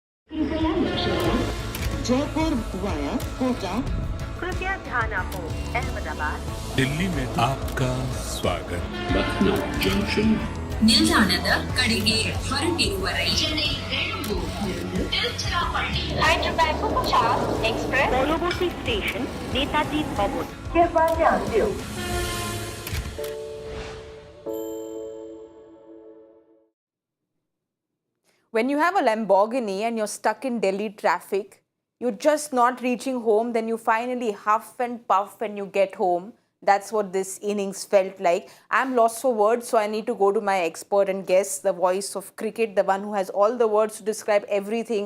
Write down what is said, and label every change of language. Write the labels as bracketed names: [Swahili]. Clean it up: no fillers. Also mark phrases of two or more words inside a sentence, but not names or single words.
[Hindi] जयपुर वाया कोटा कृपया ध्यान आपो अहमदाबाद दिल्ली में आपका स्वागत. Lucknow Junction. [Kannada] ನಿಲ್ದಾಣದ ಕಡೆಗೆ ಹೊರಟಿರುವ ರೈಲು [Bangla] Hyderabad Superfast Express পরবর্তী স্টেশন নেতাজি ভবন [Hindi] कृपया ध्यान दियो. [English] When you have a Lamborghini and you're stuck in Delhi traffic, you're just not reaching home, then you finally huff and puff when you get home. That's what this innings felt like. I'm lost for words, so I need to go to my expert and guess, the voice of cricket, the one who has all the words to describe everything.